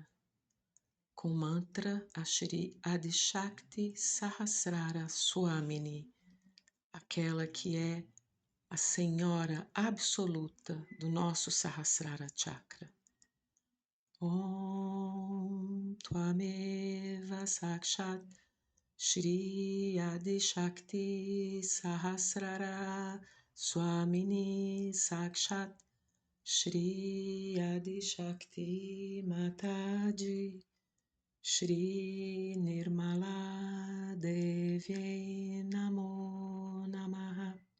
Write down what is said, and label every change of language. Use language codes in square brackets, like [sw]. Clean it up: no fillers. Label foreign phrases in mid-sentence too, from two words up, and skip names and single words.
[pt] com o mantra a Shri Adishakti Sahasrara Swamini, aquela que é a Senhora absoluta do nosso Sahasrara Chakra. [sa] ॐ त्वमेव साक्षात् श्री आदिशक्ति सहस्रार स्वामिनी साक्षात् श्री आदिशक्ति माताजी श्री निर्मला देवी नमो नमः.